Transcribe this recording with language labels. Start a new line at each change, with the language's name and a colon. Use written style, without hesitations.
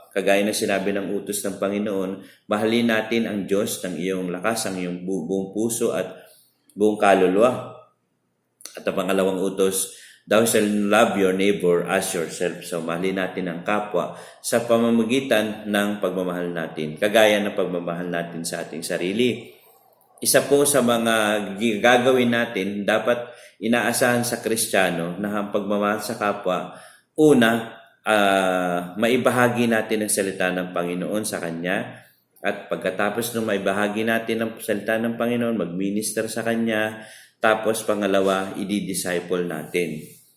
Filipino: Kagaya na sinabi ng utos ng Panginoon, mahalin natin ang Diyos ng iyong lakas, ang iyong buong puso at buong kaluluwa. At ang pangalawang utos,
English: thou shalt love your neighbor as yourself.
Filipino: So mahalin natin ang kapwa sa pamamagitan ng pagmamahal natin, kagaya ng pagmamahal natin sa ating sarili. Isa po sa mga gagawin natin, dapat inaasahan sa Kristiyano na ang pagmamahal sa kapwa, una, maibahagi natin ang salita ng Panginoon sa Kanya, at pagkatapos nung maibahagi natin ang salita ng Panginoon, mag-minister sa Kanya, tapos pangalawa, i-disciple natin.